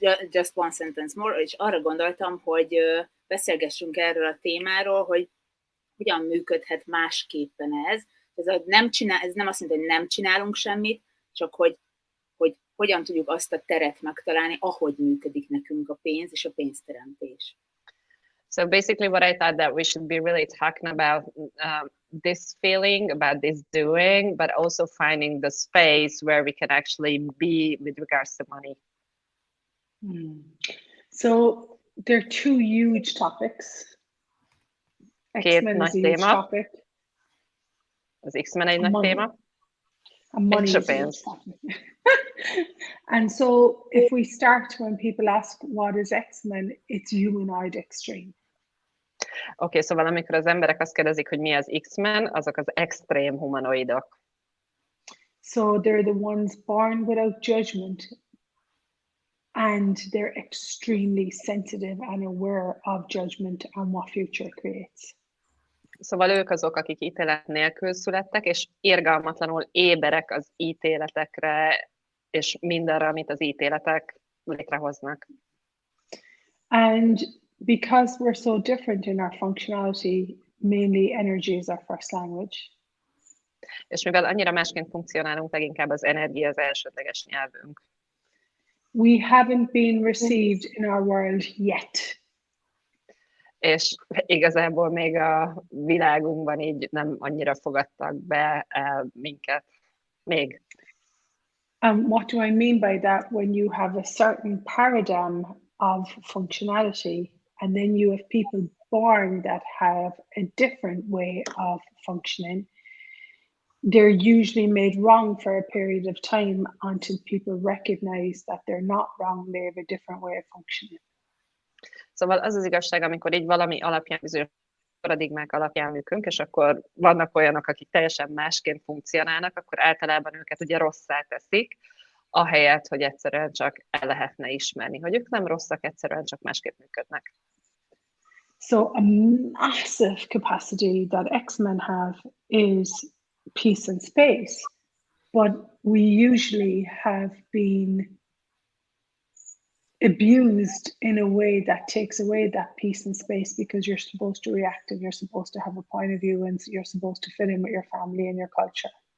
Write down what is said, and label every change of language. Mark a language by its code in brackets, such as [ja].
[en] Just one sentence more, [hu] és arra gondoltam, hogy beszélgessünk erről a témáról, hogy hogyan működhet másképpen ez. Ez nem azt mondja, hogy nem csinálunk semmit, csak hogy hogyan tudjuk azt a teret megtalálni, ahogy működik nekünk a pénz és a pénzteremtés. [en] So basically what I thought that we should be really talking about this feeling, about this doing, but also finding the space where we can actually be with regards to money. So there are 2 huge topics. X-Men is a huge topic. [hu] Az X-Men egy nagy téma. [en] And money is a huge topic. And so if we start when people ask what is X-Men, it's humanoid extreme. [hu] Oké, szóval amikor az emberek azt kérdezik, hogy mi az X-Men, azok az extrém humanoidok. [en] So they're the ones born without judgment, and they're extremely sensitive and aware of judgment and what future creates. [hu] Szóval ők azok, akik ítélet nélkül születtek, és irgalmatlanul éberek az ítéletekre, és mindenre, amit az ítéletek létrehoznak. [en] And because we're so different in our functionality, mainly energy is our first language. [hu] És mivel annyira másként funkcionálunk, leginkább az energia az elsődleges nyelvünk. [en] We haven't been received in our world yet. [hu] És igazából még a világunkban így nem annyira fogadtak be minket. Még. [en] What do I mean by that? When you have a certain paradigm of functionality, and then you have people born that have a different way of functioning, they're usually made wrong for a period of time until people recognize that they're not wrong, they have a different way of functioning. [hu] Szóval az az igazság, amikor így valami alapján bizonyos paradigmák alapján működünk, és akkor vannak olyanok, akik teljesen másként funkcionálnak, akkor általában őket ugye rosszá teszik, ahelyett, hogy egyszerűen csak el lehetne ismerni, hogy ők nem rosszak, egyszerűen csak másképp működnek. [en] So a massive capacity that X-men have is peace and space, but we usually have been abused in a way that takes away that peace and space because you're supposed to react and you're supposed to have a point of view and you're supposed to fit in with your family and your culture.